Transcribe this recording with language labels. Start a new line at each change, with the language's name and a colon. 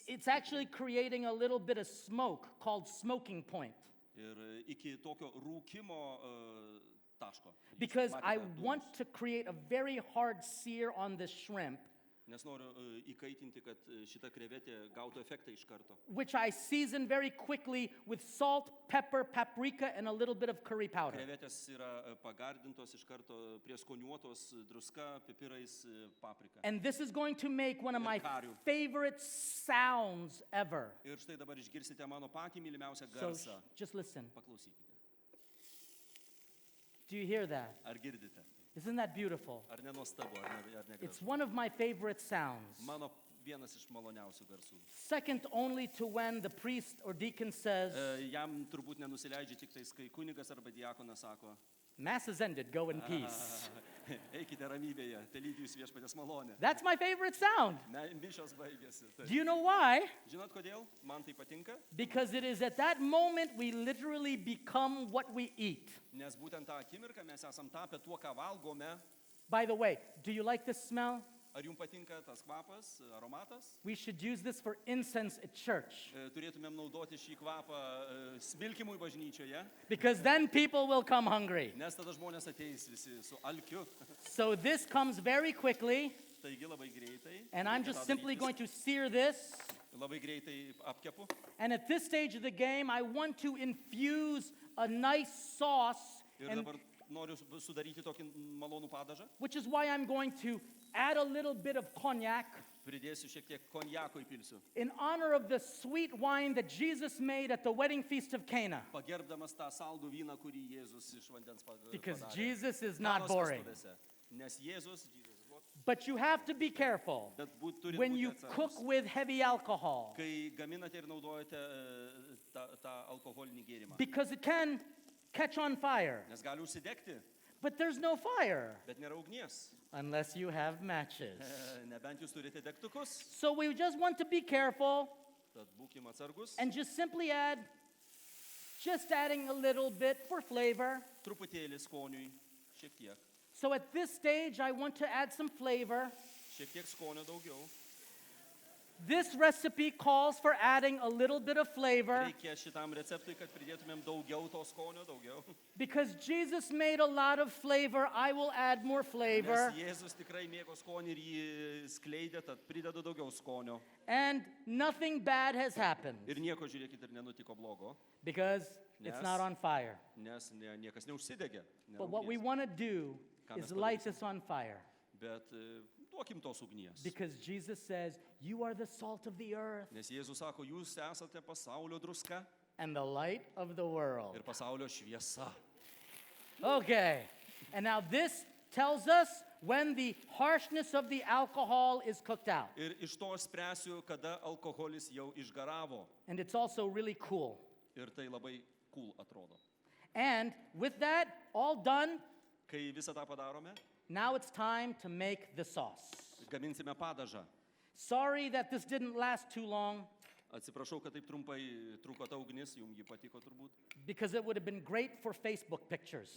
English: It's actually creating a little bit of smoke called smoking point.
Lithuanian: Ir iki tokio rūkimo taško. Jūs
English: Because I
Lithuanian: matėte dūmus.
English: want to create a very hard sear on the shrimp,
Lithuanian: Nes noriu įkaitinti, kad šita krevetė gautų efektą iš karto.
English: which I season very quickly with salt, pepper, paprika, and a little bit of curry powder.
Lithuanian: Krevetės yra pagardintos iš karto, prieskoniuotos druska, pipirais, paprika.
English: And this is going to make one of my
Lithuanian: kario.
English: favorite sounds ever.
Lithuanian: Ir štai dabar išgirsite mano patį mylimiausią
English: So
Lithuanian: garsą.
English: just listen.
Lithuanian: Paklausykite.
English: Do you hear that?
Lithuanian: Ar girdite?
English: Isn't that beautiful?
Lithuanian: Ar nenuostabu, ar
English: It's
Lithuanian: negražu?
English: one of my favorite sounds.
Lithuanian: Mano vienas iš maloniausių garsų.
English: Second only to when the priest or deacon says,
Lithuanian: Jam turbūt nenusileidžia tik tais, kai kunigas arba diakonas sako,
English: Mass is ended, go in peace.
Lithuanian: eikite ramybėje, telydi jūs viešpaties malonę.
English: That's my favorite sound.
Lithuanian: Mišios baigėsi.
English: Do you know why?
Lithuanian: Žinot kodėl? Man tai patinka,
English: Because it is at that moment we literally become what we eat.
Lithuanian: nes būtent tą akimirką mes esam tapę tuo, ką valgome.
English: By the way, do you like this smell?
Lithuanian: Ar jums patinka tas kvapas, aromatas?
English: We should use this for incense at church.
Lithuanian: Turėtumėm naudoti šį kvapą smilkimui bažnyčioje,
English: Because then people will come hungry.
Lithuanian: nes tada žmonės ateis visi su alkiu.
English: So this comes very quickly,
Lithuanian: Taigi labai greitai.
English: and I'm
Lithuanian: reikia
English: just
Lithuanian: tą
English: simply
Lithuanian: darytis.
English: going to sear this.
Lithuanian: Labai greitai apkepu.
English: And at this stage of the game, I want to infuse a nice sauce,
Lithuanian: Ir
English: and,
Lithuanian: dabar noriu sudaryti tokį malonų padažą.
English: which is why I'm going to add a little bit of cognac
Lithuanian: Pridėsiu šiek tiek konjako įpilsiu.
English: in honor of the sweet wine that Jesus made at the wedding feast of Cana.
Lithuanian: Pagerbdamas tą saldų vyną, kurį Jėzus iš vandens
English: Because
Lithuanian: padarė.
English: Jesus is not
Lithuanian: Kanos
English: boring.
Lithuanian: vestuvėse. Nes Jėzus,
English: But you have to be careful
Lithuanian: bet turi
English: when
Lithuanian: būti
English: you
Lithuanian: atsargus.
English: cook with heavy alcohol,
Lithuanian: Kai gaminate ir naudojate tą alkoholinį gėrimą.
English: because it can catch on fire.
Lithuanian: Nes gali užsidegti,
English: But there's no fire
Lithuanian: bet nėra ugnies.
English: unless you have matches.
Lithuanian: Nebent jūs turite degtukus,
English: So we just want to be careful
Lithuanian: tad būkim atsargus.
English: and just simply adding a little bit for flavor.
Lithuanian: Truputėlį skoniui, šiek tiek.
English: So at this stage, I want to add some flavor.
Lithuanian: Šiek tiek skonio daugiau.
English: This recipe calls for adding a little bit of flavor
Lithuanian: Reikia šitam receptui, kad pridėtumėm daugiau to skonio, daugiau.
English: because Jesus made a lot of flavor. I will add more flavor.
Lithuanian: Nes Jėzus tikrai mėgo skonį ir jį skleidė, tad pridedu daugiau skonio.
English: And nothing bad has happened
Lithuanian: Ir nieko, žiūrėkit, ir nenutiko blogo,
English: because it's Yes. not on fire.
Lithuanian: nes niekas neužsidegė. nėra
English: But what we
Lithuanian: ugnies.
English: want to do
Lithuanian: Ką
English: is
Lithuanian: mes
English: light
Lithuanian: padarysim?
English: this on fire
Lithuanian: Bet duokim tos ugnies.
English: because Jesus says, You are the salt of the earth
Lithuanian: Nes Jėzus sako, jūs esate pasaulio druska
English: and the light of the world.
Lithuanian: ir pasaulio šviesa.
English: Okay, and now this tells us when the harshness of the alcohol is cooked out.
Lithuanian: Ir iš to aš spręsiu, kada alkoholis jau išgaravo.
English: And it's also really cool.
Lithuanian: Ir tai labai cool atrodo.
English: And with that all done,
Lithuanian: Kai visą tą padarome,
English: now it's time to make the sauce.
Lithuanian: gaminsime padažą.
English: Sorry that this didn't last too long
Lithuanian: Atsiprašau, kad taip trumpai truko ta ugnis, jums ji patiko turbūt.
English: because it would have been great for Facebook pictures.